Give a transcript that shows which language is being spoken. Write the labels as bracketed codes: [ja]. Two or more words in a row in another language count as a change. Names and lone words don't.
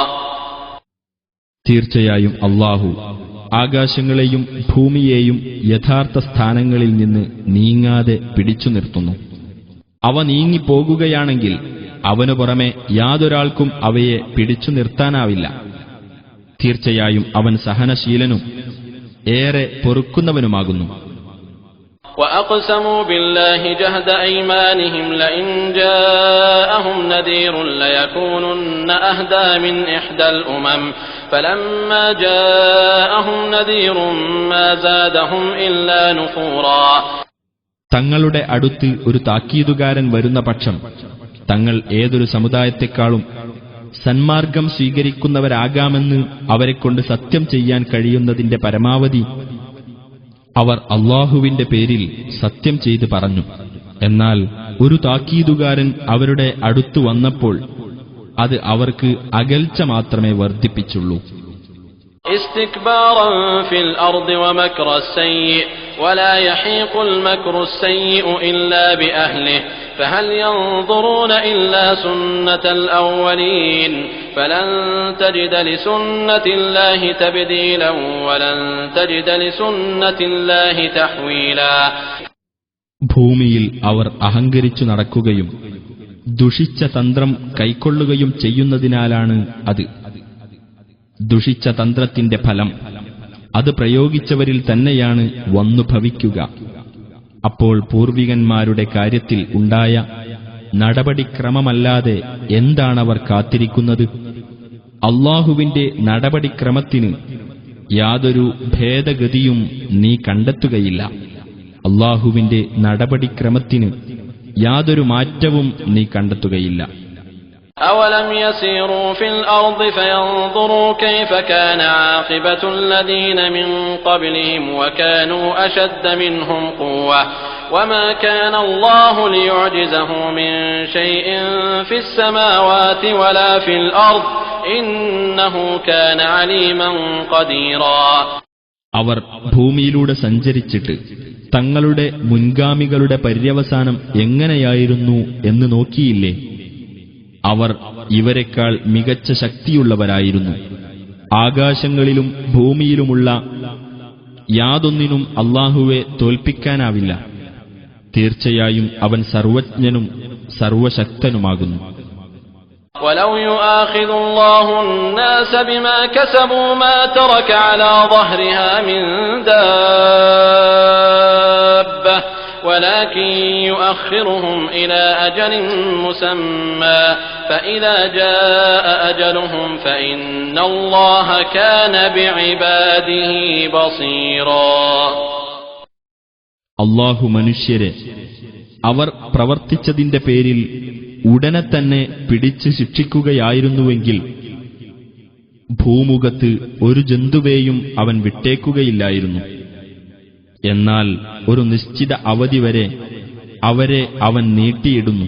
[ml] തീർച്ചയായും അല്ലാഹു ആകാശങ്ങളെയും ഭൂമിയെയും യഥാർത്ഥ സ്ഥാനങ്ങളിൽ നിന്ന് നീങ്ങാതെ പിടിച്ചു നിർത്തുന്നു. അവ നീങ്ങിപ്പോകുകയാണെങ്കിൽ അവനു പുറമെ യാതൊരാൾക്കും അവയെ പിടിച്ചു നിർത്താനാവില്ല. തീർച്ചയായും അവൻ സഹനശീലനും ഏറെ പൊറുക്കുന്നവനുമാകുന്നു. [ar] وَأَقْسَمُوا بِاللَّهِ جَهْدَ أَيْمَانِهِمْ لَئِنْ جَاءَهُمْ نَذِيرٌ لَيَكُونُنَّ أَهْدَى مِنْ إِحْدَى الْأُمَمِ فَلَمَّا جَاءَهُمْ نَذِيرٌ مَا زَادَهُمْ إِلَّا نُفُورًا. [ml] തങ്ങളുടെ അടുത്ത് ഒരു താക്കീതുകാരൻ വരുന്ന പക്ഷം തങ്ങൾ ഏതൊരു സമുദായത്തെക്കാളും സന്മാർഗം സ്വീകരിക്കുന്നവരാകാമെന്ന് അവരെക്കൊണ്ട് സത്യം ചെയ്യാൻ കഴിയുന്നതിന്റെ പരമാവധി അവർ അല്ലാഹുവിന്റെ പേരിൽ സത്യം ചെയ്ത് പറഞ്ഞു. എന്നാൽ ഒരു താക്കീതുകാരൻ അവരുടെ അടുത്തു വന്നപ്പോൾ അത് അവർക്ക് അകൽച്ച മാത്രമേ വർദ്ധിപ്പിച്ചുള്ളൂ. [ar] استكبارا في الأرض ومكر السيء ولا يحيق المكر السيء إلا بأهله فهل ينظرون إلا سنة الأولين فلن تجد لسنة الله تبديلا ولن تجد لسنة الله تحويلا. [ml] ഭൂമിയിൽ അവർ അഹങ്കരിച്ചു നടക്കുകയും ദുഷിച്ച തന്ത്രം കൈക്കൊള്ളുകയും ചെയ്യുന്നതിനാലാണ് അത്. ദുഷിച്ച തന്ത്രത്തിന്റെ ഫലം അത് പ്രയോഗിച്ചവരിൽ തന്നെയാണ് വന്നു ഭവിക്കുക. അപ്പോൾ പൂർവികന്മാരുടെ കാര്യത്തിൽ ഉണ്ടായ നടപടിക്രമമല്ലാതെ എന്താണവർ കാത്തിരിക്കുന്നത്? അല്ലാഹുവിന്റെ നടപടിക്രമത്തിന് യാതൊരു ഭേദഗതിയും നീ കണ്ടെത്തുകയില്ല. അല്ലാഹുവിന്റെ നടപടിക്രമത്തിന് യാതൊരു മാറ്റവും നീ കണ്ടെത്തുകയില്ല. [ar] أولم يسيروا في الأرض فينظروا كيف كان عاقبة الذين من قبلهم وكانوا أشد منهم قوة وما كان الله ليعجزه من شيء في السماوات ولا في الأرض إنه كان عليما قديرا. [ml] അവർ ഭൂമിയിലൂടെ സഞ്ചരിച്ചിട്ട് തങ്ങളുടെ മുൻഗാമികളുടെ പര്യവസാനം എങ്ങനെയായിരുന്നു എന്ന് നോക്കിയില്ലേ? അവർ ഇവരെക്കാൾ മികച്ച ശക്തിയുള്ളവരായിരുന്നു. ആകാശങ്ങളിലും ഭൂമിയിലുമുള്ള യാതൊന്നിനും അല്ലാഹുവെ തോൽപ്പിക്കാനാവില്ല. തീർച്ചയായും അവൻ സർവജ്ഞനും സർവശക്തനുമാകുന്നു. [ar] ولو يؤاخذ الله الناس بما كسبوا ما ترك على ظهرها من دابة ولكن يؤخرهم إلى أجل مسمى فإذا جاء أجلهم فإن الله كان بعباده بصيرا. [ml] അല്ലാഹു മനുഷ്യരെ അവർ പ്രവർത്തിച്ചതിന്റെ പേരിൽ ഉടനെ തന്നെ പിടിച്ച് ശിക്ഷിക്കുകയായിരുന്നുവെങ്കിൽ ഭൂമുഖത്ത് ഒരു ജന്തുവേയും അവൻ വിട്ടേക്കുകയില്ലായിരുന്നു. എന്നാൽ ഒരു നിശ്ചിത അവധി വരെ അവരെ അവൻ നീട്ടിയിടുന്നു.